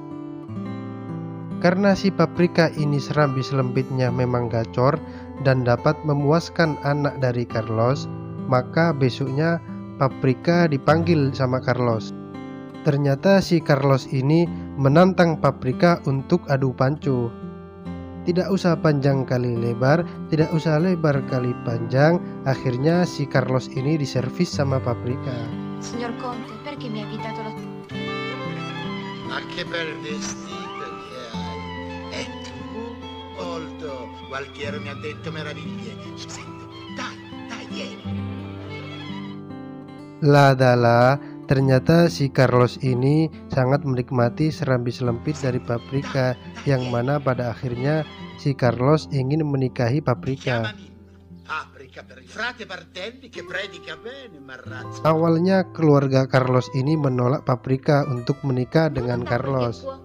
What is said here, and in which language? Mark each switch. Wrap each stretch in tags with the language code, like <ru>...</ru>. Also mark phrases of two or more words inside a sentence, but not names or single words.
<id>Karena si Paprika ini serambi selempitnya memang gacor dan dapat memuaskan anak dari Carlos, maka besoknya Paprika dipanggil sama Carlos. Ternyata si Carlos ini menantang Paprika untuk adu panco. Tidak usah panjang kali lebar, tidak usah lebar kali panjang, akhirnya si Carlos ini diservis sama Paprika.</id> <it>Signor Conte, perché mi ha invitato la... Ma che bel vestito che hai! E tu? Molto! Gualtiero mi ha detto meraviglie. Senti, dai, vieni!</it> <id>Ladala, ternyata si Carlos ini sangat menikmati serambi selempit dari Paprika, yang mana pada akhirnya si Carlos ingin menikahi Paprika. Awalnya keluarga Carlos ini menolak Paprika untuk menikah dengan Carlos.</id>